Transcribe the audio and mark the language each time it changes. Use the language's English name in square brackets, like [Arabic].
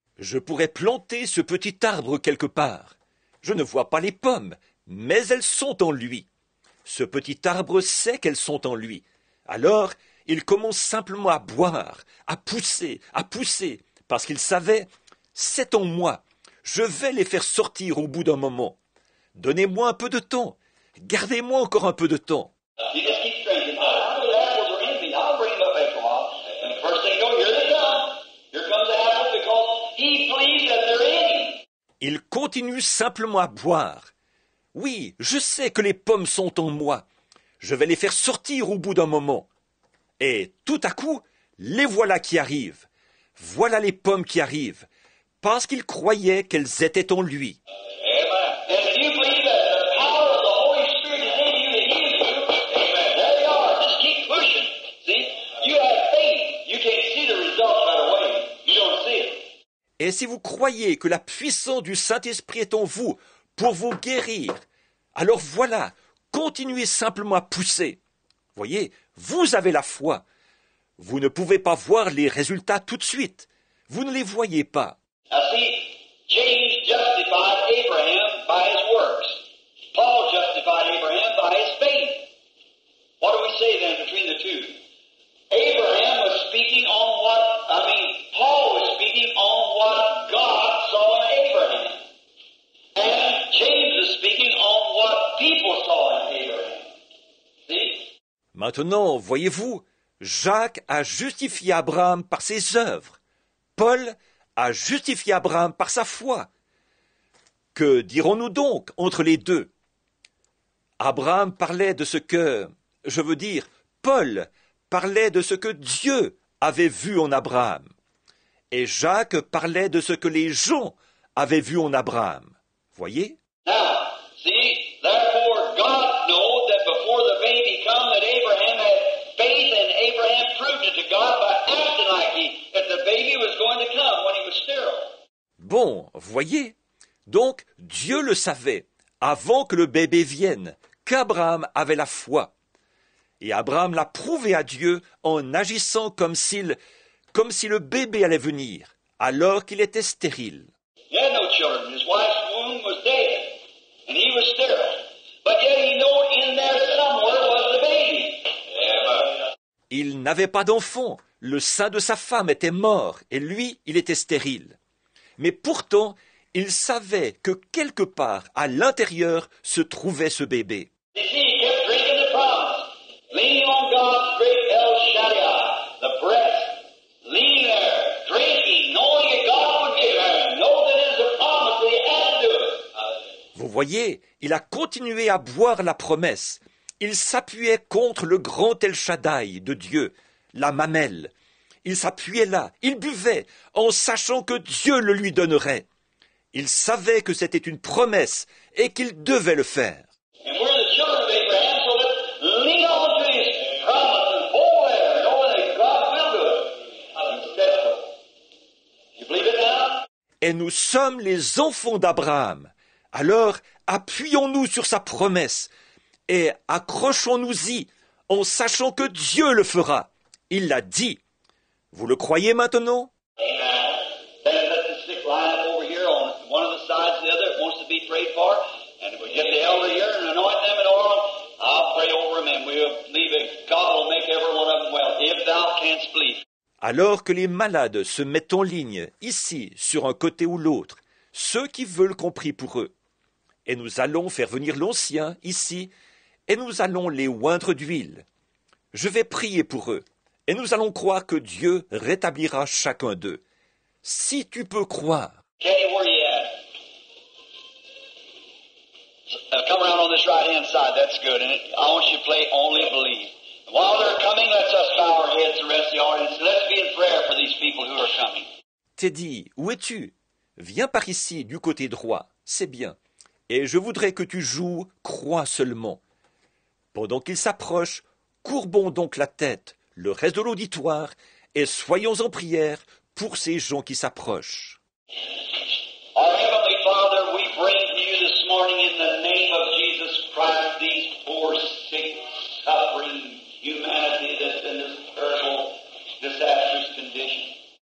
[French] Je pourrais planter ce petit arbre quelque part. Je ne vois pas les pommes, mais elles sont en lui. Ce petit arbre sait qu'elles sont en lui. Alors, il commence simplement à boire, à pousser, parce qu'il savait, c'est en moi. Je vais les faire sortir au bout d'un moment. Donnez-moi un peu de temps. Gardez-moi encore un peu de temps. [English] You just keep drinking. I know the apples are in me. I'll bring them up after a while. And the first thing you know, here's the gun. Here comes the apple because he believes that they're in him. [French] Il continue simplement à boire. Oui, je sais que les pommes sont en moi. Je vais les faire sortir au bout d'un moment. Et tout à coup, les voilà qui arrivent. Voilà les pommes qui arrivent, parce qu'il croyait qu'elles étaient en lui. [English] Amen. And if you believe that the power of the Holy Spirit is in you to heal you, amen. There you are. Just keep pushing. See? You have faith. You can't see the results right away. You don't see it. [French] Et si vous croyez que la puissance du Saint-Esprit est en vous pour vous guérir, alors voilà, continuez simplement à pousser. Voyez, vous avez la foi. Vous ne pouvez pas voir les résultats tout de suite. Vous ne les voyez pas. [English] Now see, James justified Abraham by his works. Paul justified Abraham by his faith. What do we say then between the two? Abraham was speaking on Paul was speaking on what God saw in Abraham. And James is speaking on what people saw in Abraham. See? [French] Maintenant, voyez-vous, Jacques a justifié Abraham par ses œuvres. Paul a justifié Abraham par sa foi. Que dirons-nous donc entre les deux? Abraham parlait de ce que, Paul parlait de ce que Dieu avait vu en Abraham. Et Jacques parlait de ce que les gens avaient vu en Abraham. Voyez? [English] Now, see, therefore God knows that before the baby come that Abraham had faith and Abraham proved it to God by acting like that the baby was going to come when he was sterile. [French] Bon, voyez? Donc, Dieu le savait, avant que le bébé vienne, qu'Abraham avait la foi. Et Abraham l'a prouvé à Dieu en agissant comme si le bébé allait venir, alors qu'il était stérile. [English] He had no children. His wife's womb was dead, and he was sterile. But yet he knew in there somewhere was the baby. Amen. [French] Il n'avait pas d'enfant, le sein de sa femme était mort, et lui, il était stérile. Mais pourtant, il savait que quelque part, à l'intérieur, se trouvait ce bébé. [English] You see, he kept drinking the promise, leaning on God's great El Shaddai, the breast, leaning there, drinking, knowing that God would give him, know that it is a promise that he had to do it. [French] Vous voyez, il a continué à boire la promesse. Il s'appuyait contre le grand El Shaddai de Dieu, la mamelle. Il s'appuyait là, il buvait, en sachant que Dieu le lui donnerait. Il savait que c'était une promesse et qu'il devait le faire. [English] And we're the children of Abraham, so let's lean on to his promise and hold there, knowing that God will do it. He said so. You believe it now? [French] Et nous sommes les enfants d'Abraham. Alors, appuyons-nous sur sa promesse et accrochons-nous-y en sachant que Dieu le fera. Il l'a dit. Vous le croyez maintenant? [English] Amen. Then let the sick line up over here on one of the sides of the other that wants to be prayed for. And if we get the elder here and anoint them in oil, I'll pray over them and we'll believe that God will make every one of them well, if thou canst believe. [French] Alors que les malades se mettent en ligne, ici, sur un côté ou l'autre, ceux qui veulent qu'on prie pour eux. Et nous allons faire venir l'ancien, ici, et nous allons les oindre d'huile. Je vais prier pour eux, et nous allons croire que Dieu rétablira chacun d'eux. Si tu peux croire. [English] Kenny, where you at? Come around on this right-hand side. That's good. And I want you to play Only Believe. While they're coming, let's us bow our heads, the rest of the audience. Let's be in prayer for these people who are coming. [French] Teddy, où es-tu? Viens par ici, du côté droit. C'est bien. Et je voudrais que tu joues Crois seulement. Pendant qu'ils s'approchent, courbons donc la tête, le reste de l'auditoire, et soyons en prière pour ces gens qui s'approchent. [English] Our Heavenly Father, we bring to you this morning in the name of Jesus Christ these poor, sick, suffering humanity that's in this terrible, disastrous condition.